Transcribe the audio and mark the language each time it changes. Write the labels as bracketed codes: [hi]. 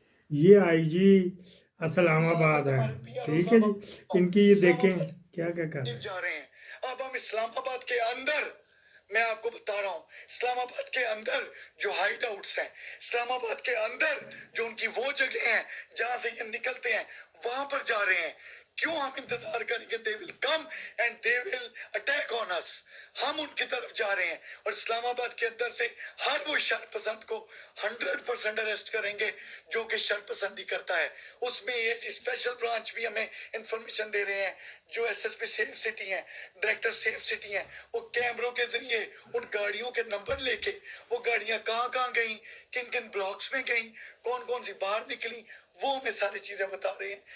[ur] یہ IG اسلام آباد ہے، ٹھیک ہے جی، ان کی یہ دیکھیں کیا کیا کر رہے ہیں. جا رہے ہیں اب ہم اسلام آباد کے اندر، میں آپ کو بتا رہا ہوں اسلام آباد کے اندر جو ہائیڈ آؤٹس ہیں، اسلام آباد کے اندر جو ان کی وہ جگہ ہیں جہاں سے یہ نکلتے ہیں، وہاں پر جا رہے ہیں. کیوں ہم انتظار کریں گے؟ [en] they will come and they will attack on us. [ur] ہم ان کی طرف جا رہے ہیں اور اسلام آباد کے اندر سے ہر وہ شر پسند کو 100% اریسٹ کریں گے جو کہ شر پسندی کرتا ہے. اس میں یہ اسپیشل برانچ بھی ہمیں انفارمیشن دے رہے ہیں، جو SSP سیف سٹی ہیں، ڈائریکٹر سیف سٹی ہیں، وہ کیمروں کے ذریعے ان گاڑیوں کے نمبر لے کے وہ گاڑیاں کہاں کہاں گئیں، کن کن بلاکس میں گئیں، کون کون سی باہر نکلی، وہ ہمیں ساری چیزیں بتا رہے ہیں.